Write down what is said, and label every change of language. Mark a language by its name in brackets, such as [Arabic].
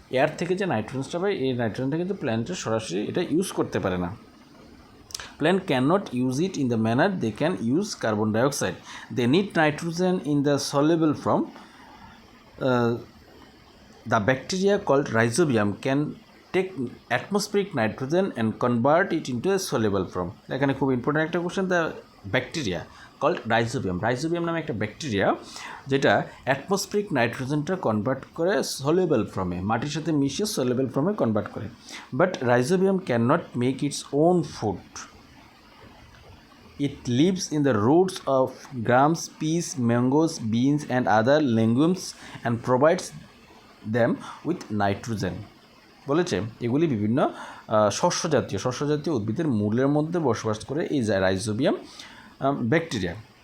[Bangla] Air থেকে যে নাইট্রোজেনটা পায়, এই নাইট্রোজেনটা কিন্তু প্ল্যান্টরা সরাসরি এটা ইউজ করতে পারে না। [English] Plant cannot use it in the manner they can use carbon dioxide. They need nitrogen in the soluble form. The bacteria called rhizobium can take atmospheric nitrogen and convert it into a soluble form. [Bangla] এখানে খুব important একটা question. [English] the bacteria called rhizobium [Bangla] নামে একটা bacteria যেটা atmospheric নাইট্রোজেনটা convert করে soluble ফর্মে, মাটির সাথে মিশিয়ে সলিউবল ফর্মে কনভার্ট করে। [English] But rhizobium can not make its own food. It lives in the roots of grams, peas, mangoes, beans and other legumes and provides them with nitrogen. [Bangla] বলেছে এগুলি বিভিন্ন শস্য জাতীয় উদ্ভিদের মূলের মধ্যে বসবাস করে এই রাইজোবিয়াম ব্যাকটেরিয়া।